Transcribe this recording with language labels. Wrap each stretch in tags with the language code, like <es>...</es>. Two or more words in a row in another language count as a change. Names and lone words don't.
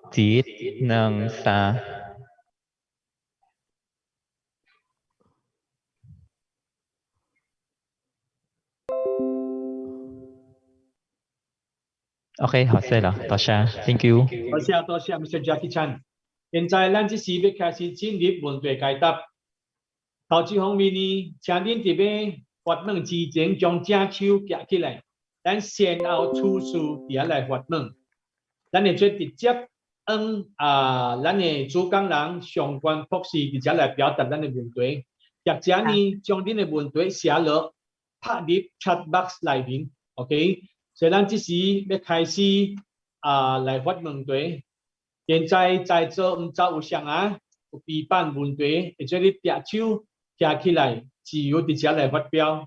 <nan>，1、2、3。OK， 好勢啦，多謝 ，</nan> <en>Thank you。</en> <nan>多謝 Mr. Jackie Chan。現在咱只是要開始進入問題解答。頭一方面呢，請恁佇要發問之前，將正手舉起來，咱先後處事佇遐來發問。咱會做直接咱的主講人相關博士佇遮來表達咱的問題，或者呢將恁的問題寫落拍入</nan> <en>chat box</en> <nan>內面 ，OK。所以咱只是要開始來發問題。現在座唔知有誰有備辦問題，或者你舉手舉起來，自由佇遮來發表。</nan>